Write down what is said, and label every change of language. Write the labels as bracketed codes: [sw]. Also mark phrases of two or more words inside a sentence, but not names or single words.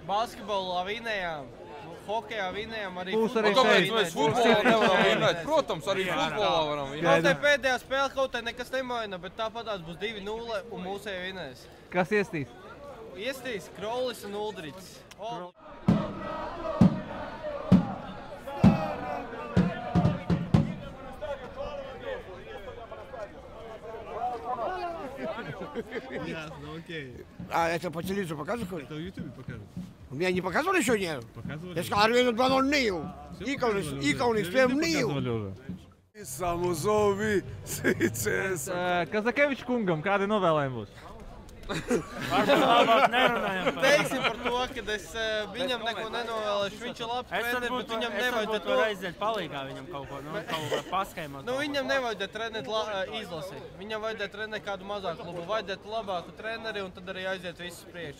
[lv] Basketbolā vinējām, hokejā vinējām, arī futbolā. Kāpēc mēs futbolā nevaram vinēt? Protams, arī futbolā varam vinēt. Kaut te pēdējā spēle kaut te nekas nemaina, bet tāpatās būs 2-0 un mūsēji vinēs. Kas iestīs? Iestīs Krolis un Uldricis. [ru] Ясно, окей. А это по телевизору показывали? Это в Ютубе покажут. У меня не показывали еще нет? Показывали. Я сказал, Армению 2-0 Нил. Иконис, прям Нил. Samu zovi, sīcies. [lv] Kazakevičs kungam, kādi novēlējumi būs? Varbūt labāk nerunājam par Teiksim par to, ka es viņam neko nenovēlēšu. Viņš ir labs treneris, bet viņam nevajadzētu to aiziet palīgā viņam kaut ko paskaidrot. Nu, viņam nevajadzētu trenēt izlasi. Viņam vajadzētu trenēt kādu mazāku klubu, vajadzētu labāku treneri un tad arī aiziet visu priekšu.